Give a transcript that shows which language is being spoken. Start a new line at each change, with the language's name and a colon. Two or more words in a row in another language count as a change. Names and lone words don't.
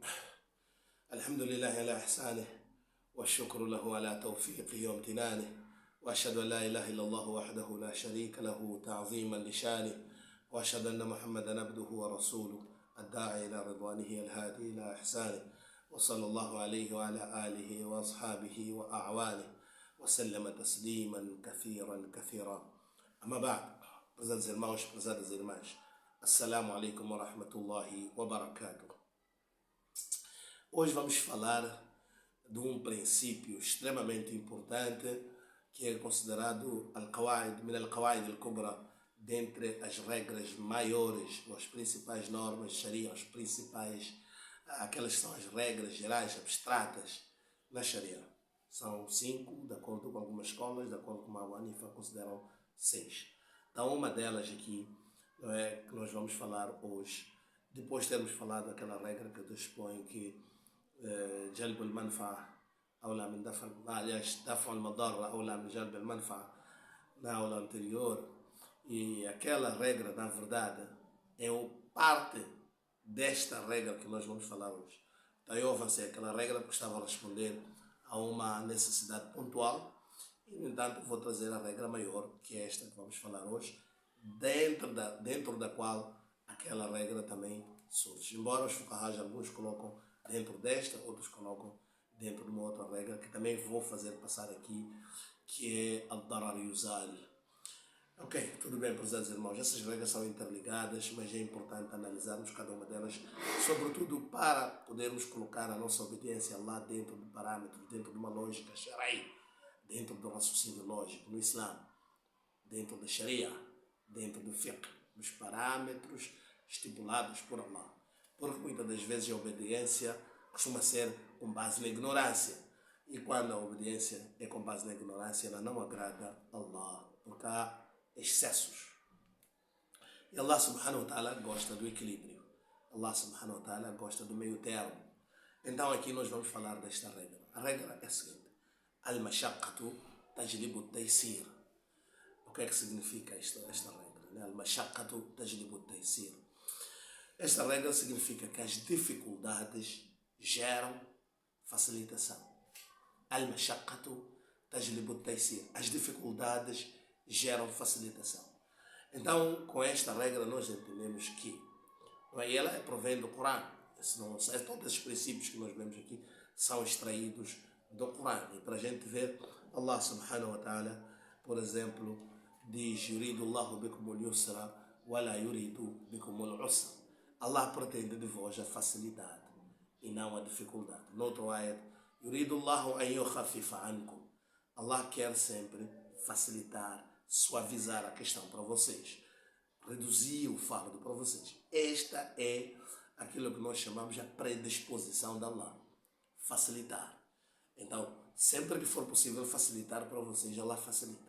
Arabic: الحمد لله على إحسانه، والشكر له على توفيقه وامتنانه، وأشهد أن لا إله إلا الله وحده لا شريك له تعظيما لشانه، وأشهد أن محمدا عبده ورسوله الداعي إلى رضوانه الهادي إلى إحسانه، وصلى الله عليه وعلى آله وأصحابه وأعوانه وسلم تسليما كثيرا كثيرا. أما بعد،
Portuguese: prezados irmãos, prezadas irmãs,
Arabic: السلام عليكم ورحمة الله وبركاته.
Portuguese: Hoje vamos falar de um princípio extremamente importante que é considerado
Arabic: القواعد من القواعد الكبرى,
Portuguese: dentre as regras maiores, ou as principais normas de Sharia, aquelas que são as regras gerais, abstratas na Sharia. São 5, de acordo com algumas escolas, de acordo com Abu Hanifa, consideram 6. Então, uma delas aqui que nós vamos falar hoje, depois de termos falado daquela regra que dispõe que
Arabic: جلب المنفعة أولى من دفع المضرة أولى من جلب المنفعة,
Portuguese: na aula anterior, e aquela regra, na verdade, é parte desta regra que nós vamos falar hoje. Então eu avancei aquela regra porque estava a responder a uma necessidade pontual, e no entanto vou trazer a regra maior, que é esta que vamos falar hoje, dentro da qual aquela regra também surge. Embora os fuqahas, alguns colocam dentro desta, outros colocam dentro de uma outra regra, que também vou fazer passar aqui, que é
Arabic: الضرر يزال.
Portuguese: Ok, tudo bem, prezados irmãos, essas regras são interligadas, mas é importante analisarmos cada uma delas, sobretudo para podermos colocar a nossa obediência a Allah dentro de parâmetros, dentro de uma lógica sharia, dentro do raciocínio lógico no Islã, dentro da Sharia, dentro do fiqh, dos parâmetros estipulados por Allah. Porque muitas das vezes a obediência costuma ser com base na ignorância. E quando a obediência é com base na ignorância, ela não agrada a Allah, porque há excessos. E Allah
Arabic: سبحانه وتعالى
Portuguese: gosta do equilíbrio. Allah
Arabic: سبحانه وتعالى
Portuguese: gosta do meio termo. Então aqui nós vamos falar desta regra. A regra é a seguinte:
Arabic: المشقة تجلب التيسير.
Portuguese: O que é que significa esta regra?
Arabic: المشقة تجلب التيسير.
Portuguese: Esta regra significa que as dificuldades geram facilitação.
Arabic: المشقة تجلب التيسير.
Portuguese: As dificuldades geram facilitação. Então, com esta regra nós entendemos que ela provém do Corão. Todos esses princípios que nós vemos aqui são extraídos do Corão. E para a gente ver,
Arabic: الله سبحانه وتعالى,
Portuguese: por exemplo, diz:
Arabic: يريد الله بكم اليسر ولا يريد بكم العسر.
Portuguese: Allah pretende de vós a facilidade e não a dificuldade. Noutro ayat:
Arabic: يريد الله أن يخفف عنكم.
Portuguese: Allah quer sempre facilitar, suavizar a questão para vocês, reduzir o fardo para vocês. Esta é aquilo que nós chamamos de predisposição de Allah, facilitar. Então, sempre que for possível facilitar para vocês, Allah facilita.